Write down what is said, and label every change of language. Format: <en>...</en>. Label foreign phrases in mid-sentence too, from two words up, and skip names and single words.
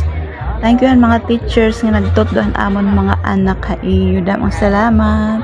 <en>Thank you</en> <war>mga teachers nga nagtutdohan amon mga anak ha iyo. Damang salamat.</war>